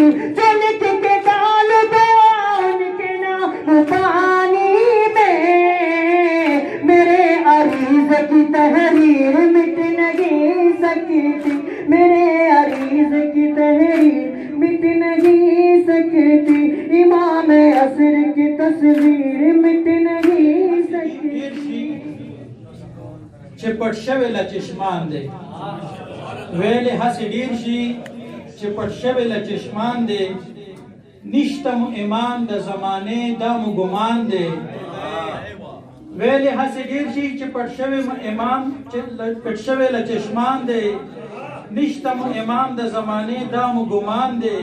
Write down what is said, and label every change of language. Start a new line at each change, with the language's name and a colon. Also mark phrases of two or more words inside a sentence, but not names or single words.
Urdu: جو لکھ کے ڈال دو ان کے نام پانی میں، میرے عریض کی تحریر مٹ نہیں سکتی، میرے عریض کی تحریر مٹ نہیں سکتی. امام عصر کی تصویر مٹ نہیں سکتی.
Pashto: چپټ شوی له چشمان دی ویلې هسې ډیر شي چپټ شوی له چشمان دی نشته مو ایمان د زمانې دا مو ګمان دی ویلې هسې ډیر شي چپټ شوی ایمان پټ شوی له چشمان دی نشته مو ایمان د زمانې دا مو ګمان دی